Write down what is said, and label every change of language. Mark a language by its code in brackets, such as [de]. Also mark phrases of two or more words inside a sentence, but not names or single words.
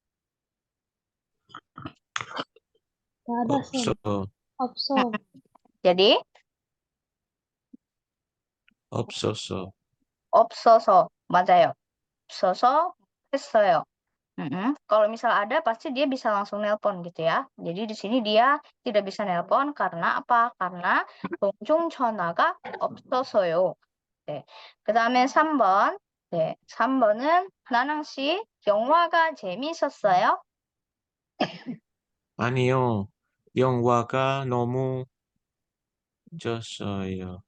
[id] Gak ada, Sen. [ko] 없어. Opso. [id] Jadi, [ko] 없었어. 없어서, 맞아요. 없어서 했어요. [id] Kalau misal ada, pasti dia bisa langsung nelpon gitu ya. Jadi di sini dia tidak bisa nelpon karena apa? [ko] Karena 공중 전화가 없어서요. 네. 그다음에 3번. 네. 3번은 나낭 씨, 영화가 재미있었어요? 아니요. 영화가 너무 졌어요.